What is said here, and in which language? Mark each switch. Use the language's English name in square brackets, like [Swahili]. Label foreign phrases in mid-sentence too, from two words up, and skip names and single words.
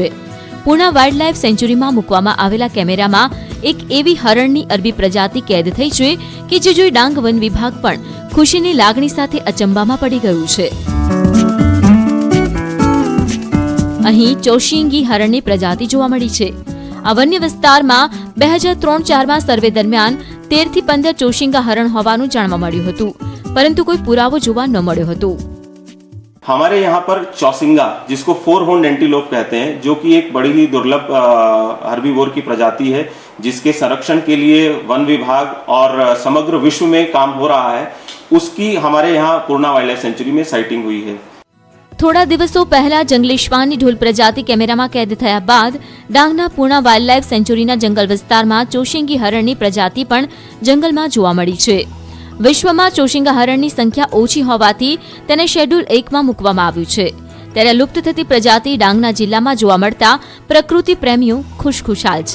[Gujarati] પૂર્ણા [English] wild life [Gujarati] સેન્ચ્યુરીમાં મૂકવામાં આવેલા કેમેરામાં એક એવી હરણની અરબી પ્રજાતિ કેદ થઈ છે કે જે જોઈ ડાંગ વન વિભાગ પણ ખુશીની લાગણી સાથે અચંબામાં પડી ગયું છે। અહીં ચૌશિંગી હરણની પ્રજાતિ જોવા મળી છે। આ વન્ય વિસ્તારમાં 2003-4માં સર્વે દરમિયાન 13 થી 15 ચૌશિંગા હરણ હોવાનું જાણવા મળ્યું હતું, પરંતુ કોઈ પુરાવો જોવા ન મળ્યો હતો। [Hindi] हमारे यहाँ पर चौसिंगा, जिसको 4 [English] horned antelope [Hindi] कहते हैं, जो कि एक बड़ी ही दुर्लभ हर्बीवोर की प्रजाति है, जिसके संरक्षण के लिए वन विभाग और समग्र विश्व में काम हो रहा है, उसकी हमारे यहाँ पूर्णा [English] wild life sanctuary [Hindi] में साइटिंग हुई है। [Gujarati] થોડા દિવસો પહેલા જંગલી શ્વાનની ઢોલ પ્રજાતિ કેમેરામાં કેદ થયા બાદ ડાંગના પૂર્ણા [English] wild life [Gujarati] સેન્ચ્યુરીના જંગલ વિસ્તારમાં ચૌશિંગી હરણની પ્રજાતિ પણ જંગલમાં જોવા મળી છે। વિશ્વમાં ચૌશિંગા હરણની સંખ્યા ઓછી હોવાથી તેને શેડ્યુલ 1માં મૂકવામાં આવ્યું છે, ત્યારે લુપ્ત થતી પ્રજાતિ ડાંગના જિલ્લામાં જોવા મળતા પ્રકૃતિ પ્રેમીઓ ખુશખુશાલ છે।